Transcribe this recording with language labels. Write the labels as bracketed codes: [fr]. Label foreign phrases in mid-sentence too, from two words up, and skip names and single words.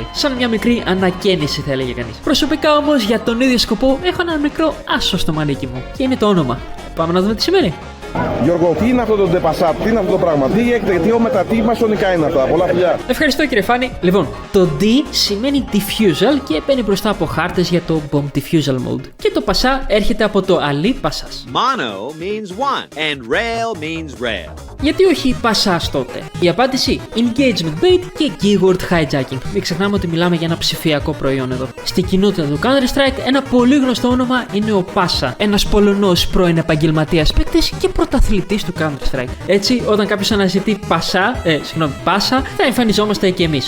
[el] Σαν μια μικρή ανακαίνιση θα έλεγε κανείς. Προσωπικά όμως για τον ίδιο σκοπό έχω ένα μικρό άσο στο μανίκι μου και είναι το όνομα. Πάμε να δούμε τι σημαίνει. Γιώργο, τι είναι αυτό το ντεπασάπ, τι είναι αυτό το πράγμα, τι έχετε, τι όμετα, τι μασονικά είναι αυτά, πολλά φιλιά. Ευχαριστώ κύριε Φάνη. Λοιπόν, το D σημαίνει diffusal και μπαίνει μπροστά από χάρτες για το [en] bomb diffusal mode. [el] Και το πασά έρχεται από το αλή πασάς. [en] Mono means one and rail means rail. [el] Γιατί όχι πασάς τότε? Η απάντηση [en] engagement bait [el] και [en] keyword hijacking. [el] Μην ξεχνάμε ότι μιλάμε για ένα ψηφιακό προϊόν εδώ. Στην κοινότητα του Counter-Strike ένα πολύ γνωστό όνομα είναι ο Πάσα. Ένας Πολωνός πρώην επαγγελματίας παίκτης και πρωταθλητής του Counter-Strike. Έτσι, όταν κάποιος αναζητεί Πάσα, θα εμφανιζόμαστε και εμείς.